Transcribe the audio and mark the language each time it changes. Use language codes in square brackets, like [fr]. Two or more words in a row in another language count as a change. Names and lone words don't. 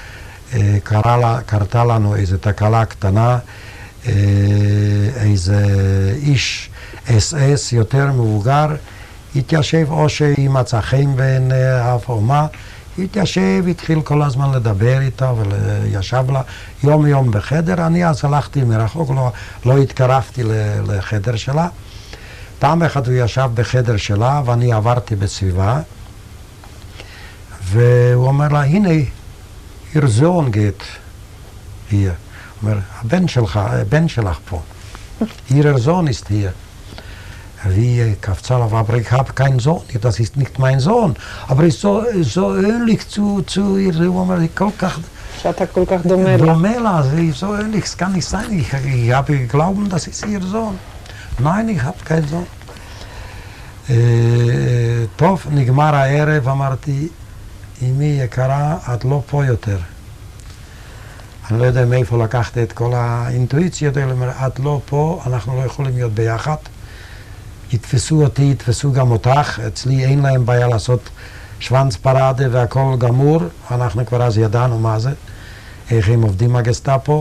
[he] קרתה לנו איזו תקלה קטנה, איזה איש אס יותר מבוגר התיישב, או שהיא מצא חן בעיני אף או מה, התיישב, התחיל כל הזמן לדבר איתה וישב לה יום בחדר. אני אז הלכתי מרחוק, לא התקרבתי לחדר שלה. פעם אחת הוא ישב בחדר שלה ואני עברתי בסביבה, והוא אומר לה, הנה, [de] ihr Sohn geht hier. [he] הוא אומר, הבן שלך פה. [de] Ihr Sohn ist hier. [he] Wie קפצה לה, [de] aber ich habe keinen Sohn, das ist nicht mein Sohn. Aber ich so ähnlich zu ihr, [he] הוא אומר, כל כך... שאתה כל כך דומה לה. דומה לה, [de] sie so ähnlich, es kann nicht sein. Ich habe geglaubt, das ist ihr Sohn. Nein, ich habe keinen Sohn. [he] טוב, נגמר הערב, אמרתי, אמי יקרה, את לא פה יותר. אני לא יודע מאיפה לקחת את כל האינטואיציות האלה, את לא פה, אנחנו לא יכולים להיות ביחד. יתפסו אותי, יתפסו גם אותך, אצלי אין להם בעיה לעשות שוונץ פרדה והכל גמור, אנחנו כבר אז ידענו מה זה, איך הם עובדים הגסטאפו.